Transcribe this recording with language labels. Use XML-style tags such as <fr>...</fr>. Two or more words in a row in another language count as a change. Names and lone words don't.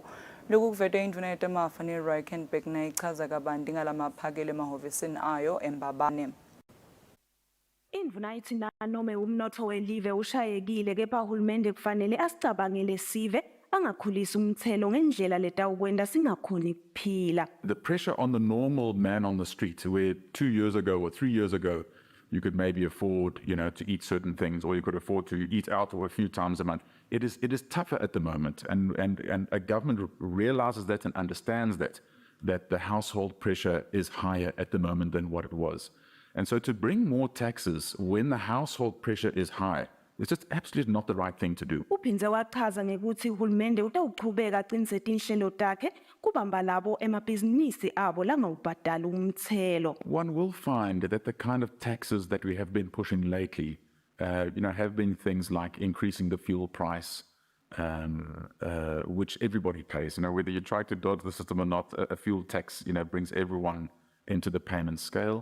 <ss>Lokhu kuvetwe indvuna yetamafa neRikenberg nayichaza kabanti ngalamaphakelo emahhovisini ayo eMbabane. Indvuna ithi nome umnotho welive ushayekile kepha uhulumende kufanele asicabangele sive angakhulisa umthelo ngendlela letawukwenta singakhoni kuphila.</ss> <en>The pressure on the normal man on the street, where 2 years ago or 3 years ago you could maybe afford, to eat certain things, or you could afford to eat out a few times a month. It is tougher at the moment, and a government realizes that and understands that the household pressure is higher at the moment than what it was. And so to bring more taxes when the household pressure is high, it's just absolutely not the right thing to do.</en> <ss>Uphindze wachaza ngekuthi uhulumende utawuchubeka acinise tinhlelo takhe kubamba labo emabhizinisi abo langawubhadali umthelo.</ss> <en>One will find that the kind of taxes that we have been pushing lately, have been things like increasing the fuel price, which everybody pays. Whether you try to dodge the system or not, a fuel tax, brings everyone into the payment scale.</en>